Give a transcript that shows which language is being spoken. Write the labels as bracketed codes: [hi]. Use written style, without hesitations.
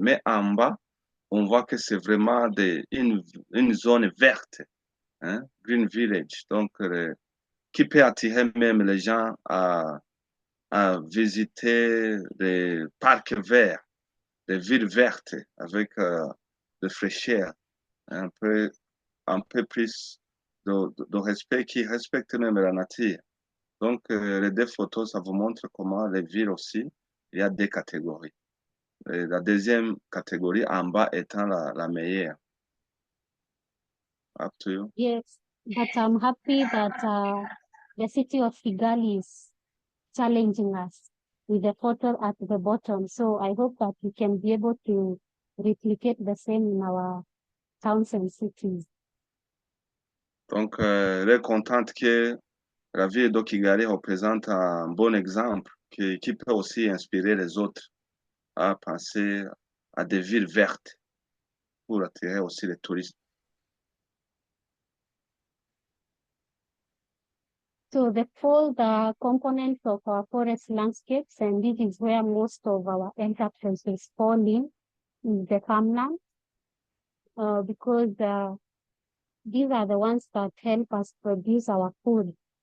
[fr] Mais en bas, on voit que c'est vraiment une zone verte, hein, Green Village, donc qui peut attirer même les gens à visiter des parcs verts, des villes vertes avec de fraîcheur, un peu plus de respect, qui respecte même la nature. Donc, les deux photos, ça vous montre comment les villes aussi, il y a deux catégories. Et la deuxième catégorie en bas étant la meilleure. [en] Up to you. Yes, but I'm happy that the city of Kigali is challenging us with the photo at the bottom. So I hope that we can be able to replicate the same in our towns and cities. [fr] Donc, elle est contente que la ville de Kigali représente un bon exemple qui peut aussi inspirer les autres à penser à des villes vertes pour attirer aussi les touristes. [en] So the fourth component of our forest landscapes, and this is where most of our enterprises fall in, is the farmland, because these are the ones that help us produce our food.